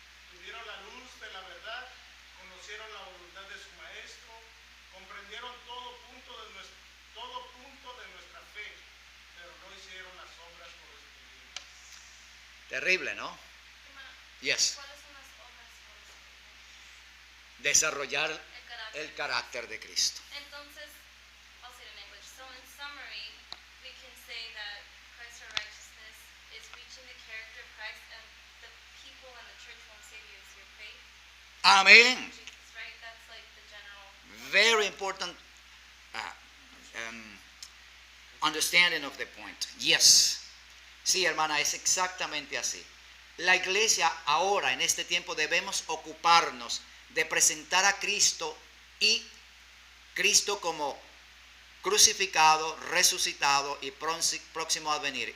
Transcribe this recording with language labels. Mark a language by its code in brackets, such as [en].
[es] Tuvieron la luz de la verdad, conocieron la voluntad de su maestro, comprendieron todo punto de nuestra fe, pero no hicieron las obras correspondientes. Terrible, ¿no? Hermano, [en] Yes. [es] ¿cuáles son las obras correspondientes? Desarrollar El carácter. el carácter de Cristo. [en] Entonces, I'll say it in English. So in summary, we can say that Christ's righteousness is reaching the character of Christ, and the people in the church won't save you. It's your faith [es] Amén. [en] in Jesus, right? That's like the general. Very important understanding of the point. Yes. [es] Sí, hermana, es exactamente así. La iglesia ahora, en este tiempo, debemos ocuparnos de presentar a Cristo y Cristo como crucificado, resucitado y próximo a venir.